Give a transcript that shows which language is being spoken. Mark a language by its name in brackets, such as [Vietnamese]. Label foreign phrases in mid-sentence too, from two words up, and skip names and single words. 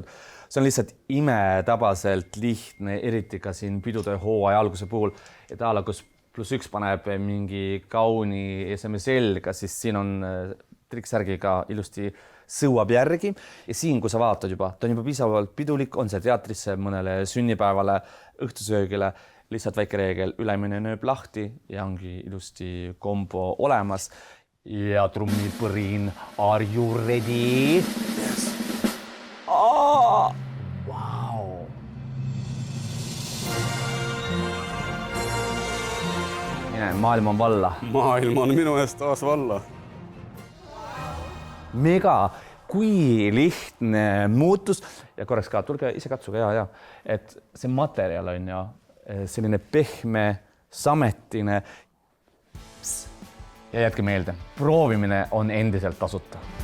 [Estonian] See on lihtsalt imetabaselt lihtne, eriti ka siin pidude hooaja alguse puhul, et ala, kus +1 paneb mingi kauni eseme selga, siis siin on triksärgiga ilusti sõuab järgi. Ja siin, kui sa vaatad juba, ta on juba piisavalt pidulik, on see teatrisse, mõnele sünnipäevale, õhtusöögile, lihtsalt väike reegel, ülemine nööb lahti ja ongi ilusti kombo olemas. Ja trummipõrin, [English] are you ready? Yes. [Estonian] Wow. Maailm on valla. Maailm on minu eest taas valla. Mega, kui lihtne muutus ja korraks ka, tulge ise katsuge, et see materjal on ju selline pehme, sametine ja jätke meelde, proovimine on endiselt tasuta.